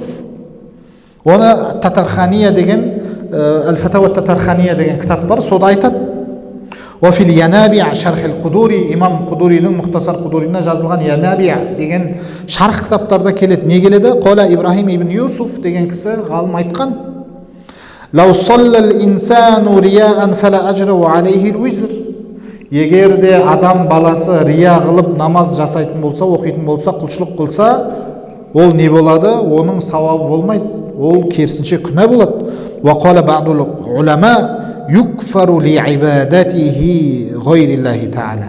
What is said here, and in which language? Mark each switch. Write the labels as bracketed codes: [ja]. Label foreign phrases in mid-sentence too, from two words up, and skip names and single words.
[kk] Оны Татархания деген, Әл-Фатауа Татархания деген кітап бар, сода айтады. [ar] وفي الينابيع شرح القدوري, [kk] имам Қудуридің Мұхтасар Қудурина жазылған Янаби деген шарх кітаптарда келеді. Не келеді? Қола Ибрахим ибн Юсуф деген кісі ғалым айтқан. [ar] لو صلى الإنسان رياء فلا أجر عليه ووزر. [kk] Егер де адам баласы рия қылып намаз жасайтын болса, оқитын болса, құлшылық қылса, ол не болады? Оның сауабы болмайды. Ол керісінше күнә болады. [ar] وقال بعض العلماء يكفر لعبادته غير الله تعالى.